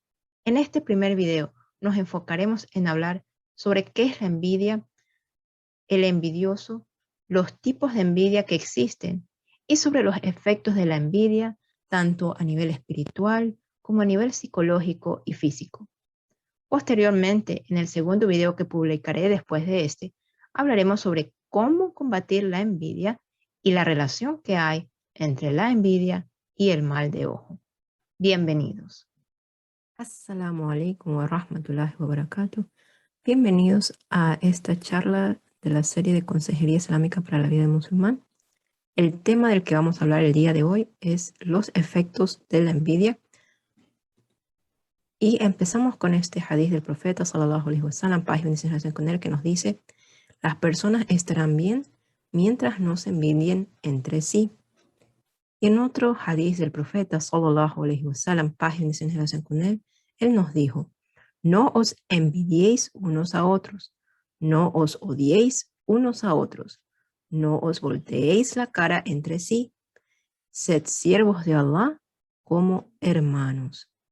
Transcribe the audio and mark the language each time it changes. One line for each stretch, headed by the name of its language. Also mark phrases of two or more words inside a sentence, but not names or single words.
Spanish: En este primer video nos enfocaremos en hablar sobre qué es la envidia, el envidioso, los tipos de envidia que existen y sobre los efectos de la envidia tanto a nivel espiritual como a nivel psicológico y físico. Posteriormente, en el segundo video que publicaré después de este, hablaremos sobre cómo combatir la envidia y la relación que hay entre la envidia y el mal de ojo. Bienvenidos.
Arabic: السلام عليكم ورحمة الله وبركاته.
Spanish: Bienvenidos a esta charla de la serie de Consejería Islámica para la vida del musulmán. El tema del que vamos a hablar el día de hoy es los efectos de la envidia. Y empezamos con este hadith del profeta
Arabic: صلى الله عليه وسلم,
Spanish: paz y bendiciones con él, que nos dice: las personas estarán bien mientras no se envidien entre sí. Y en otro hadith del profeta
Arabic: صلى الله عليه وسلم,
Spanish: paz y bendiciones con él nos dijo: no os envidiéis unos a otros, no os odiéis unos a otros, no os volteéis la cara entre sí, sed siervos de Allah como hermanos.